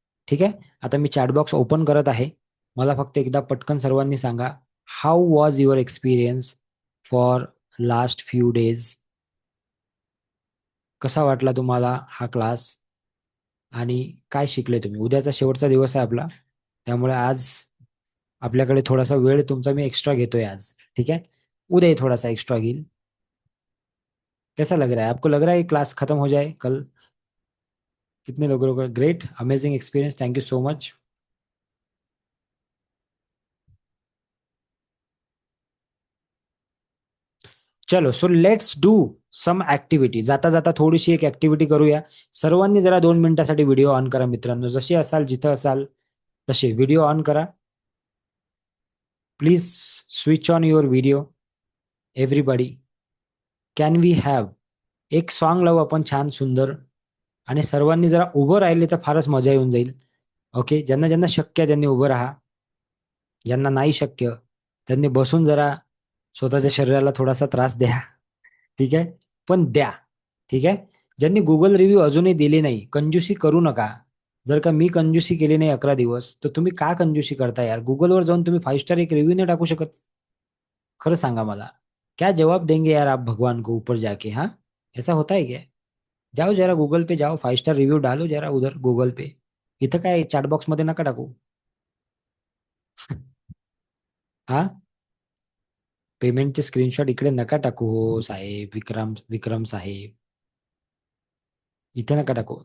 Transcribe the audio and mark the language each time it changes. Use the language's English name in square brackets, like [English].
[Marathi] ठीक आहे, आता मी चॅटबॉक्स ओपन करत आहे. मला फक्त एकदा पटकन सर्वांनी सांगा, [English] How was your experience for last few days? [Marathi] कसा वाटला तुम्हाला हा क्लास आणि काय शिकले तुम्ही? उद्याचा शेवटचा दिवस आहे आपला, त्यामुळे आज आपल्याकडे थोडासा वेळ तुमचा मी एक्स्ट्रा घेतोय आज. [Hindi] ठीक है, उदय थोड़ा सा एक्स्ट्रा गिल. कैसा लग रहा है आपको? लग रहा है क्लास खत्म हो जाए कल? कितने लोगों को? [English] Great, amazing experience, thank you so much. [Marathi] चलो, [English] So let's do some activity. [Marathi] जाता जाता थोडीशी एक ऍक्टिव्हिटी करूया. सर्वांनी जरा 2 मिनिटासाठी व्हिडिओ ऑन करा मित्रांनो. जसे असाल, जिथं असाल तसे व्हिडिओ ऑन करा. [English] Please switch on your video everybody. Can we have [Marathi] एक सॉन्ग लावू आपण छान सुंदर, आणि सर्वांनी जरा उभं राहिले तर फारच मजा येऊन जाईल. ओके, ज्यांना ज्यांना शक्य त्यांनी उभं राहा. ज्यांना नाही शक्य त्यांनी बसून जरा स्वतःच्या शरीराला थोडासा त्रास द्या. ठीक आहे, पण द्या. ठीक आहे, ज्यांनी गुगल रिव्ह्यू अजूनही दिले नाही, कंजूसी करू नका. जर का मी कंजूसी केली नाही 11 दिवस, तर तुम्ही का कंजूसी करता यार? गुगलवर जाऊन तुम्ही 5 स्टार एक रिव्ह्यू नाही टाकू शकत? खरं सांगा मला, [Hindi] क्या जवाब देंगे यार आप भगवान को ऊपर जाके? हाँ, ऐसा होता है क्या? जाओ जरा गूगल पे जाओ, 5 स्टार रिव्ह्यू डालो जरा उधर गूगल पे. [Marathi] इथं काय चॅटबॉक्स मध्ये नका टाकू. हा, पेमेंटचे स्क्रीनशॉट इकडे नका टाकू हो साहेब. विक्रम साहेब, इथे नका टाकू.